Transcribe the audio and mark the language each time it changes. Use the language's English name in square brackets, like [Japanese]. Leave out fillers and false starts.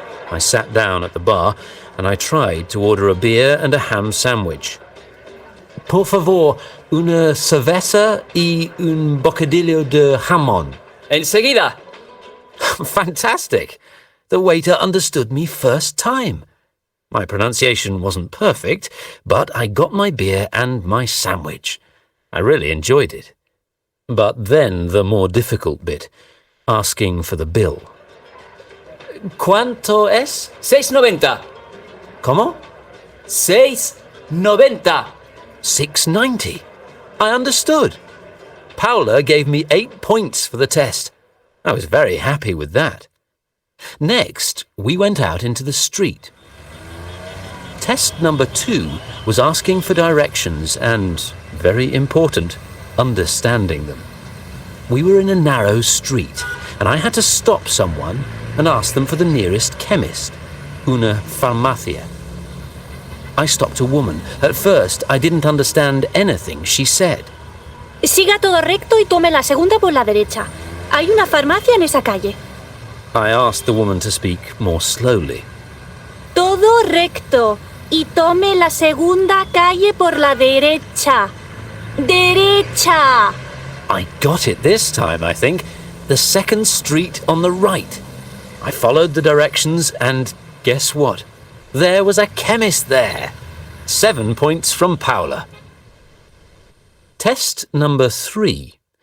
[English] I sat down at the bar and I tried to order a beer and a ham sandwich. [Spanish] Por favor, una cerveza y un bocadillo de jamón. Enseguida! Fantastic! [English] The waiter understood me first time. My pronunciation wasn't perfect, but I got my beer and my sandwich. I really enjoyed it. But then the more difficult bit, asking for the bill. [Spanish] ¿Cuánto es? 6.90. ¿Cómo? [English] 6.90. 6.90. I understood. Paula gave me 8 points for the test. I was very happy with that. Next, we went out into the street. Test number 2 was asking for directions and, very important, understanding them. We were in a narrow street, and I had to stop someone and ask them for the nearest chemist, una farmacia. I stopped a woman. At first, I didn't understand anything she said. [Spanish] Siga todo recto y tome la segunda por la derecha. Hay una farmacia en esa calle. [English] I asked the woman to speak more slowly. [Spanish] Todo recto y tome la segunda calle por la derecha. Derecha! [English] I got it this time, I think. The second street on the right. I followed the directions and guess what? There was a chemist there. 7 points from Paula. Test number 3.